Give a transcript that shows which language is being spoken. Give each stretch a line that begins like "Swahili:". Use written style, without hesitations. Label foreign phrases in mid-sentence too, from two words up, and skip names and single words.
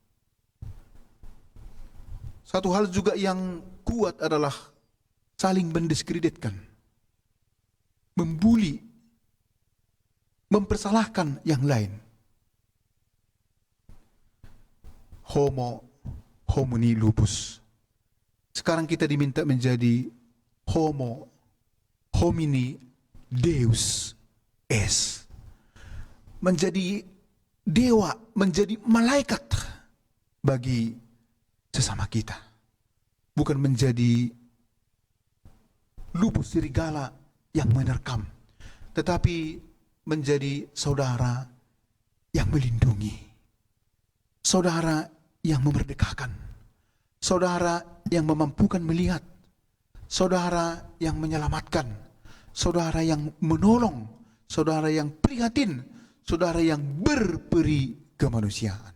Indonesian: Satu hal juga yang kuat adalah saling mendiskreditkan, membuli, mempersalahkan yang lain.
Latin: Homo homini lupus.
Indonesian: Sekarang kita diminta menjadi
Latin: homo homini deus es.
Indonesian: Menjadi dewa, menjadi malaikat bagi sesama kita. Bukan menjadi lupus serigala yang menerkam, tetapi menjadi saudara yang melindungi, saudara yang memerdekakan, saudara yang memampukan melihat, saudara yang menyelamatkan, saudara yang menolong, saudara yang prihatin, saudara yang berperi kemanusiaan.